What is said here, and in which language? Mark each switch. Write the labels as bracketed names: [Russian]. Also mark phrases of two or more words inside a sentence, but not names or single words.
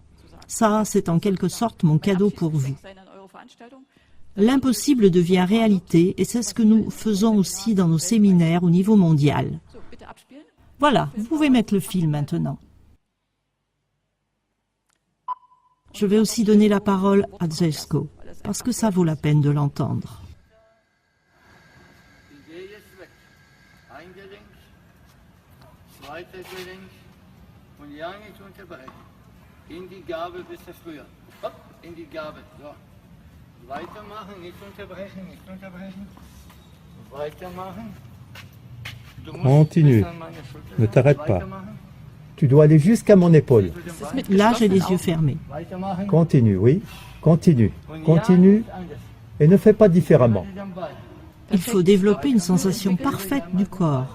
[French] Ça, c'est en quelque sorte mon cadeau pour vous. L'impossible devient réalité et c'est ce que nous faisons aussi dans nos séminaires au niveau mondial. Voilà, vous pouvez mettre le film maintenant. Je vais aussi donner la parole à Jelko, parce que ça vaut la peine de l'entendre. [German] In die Gabel bis früher. Hopp, in die Gabel. So. Weitermachen, nicht unterbrechen, nicht unterbrechen. Weitermachen. [French] Continue. Ne t'arrête pas. Tu dois aller jusqu'à mon épaule. Là, j'ai les yeux fermés. Continue, oui. Continue. Continue. Et ne fais pas différemment. Il faut développer une sensation parfaite du corps.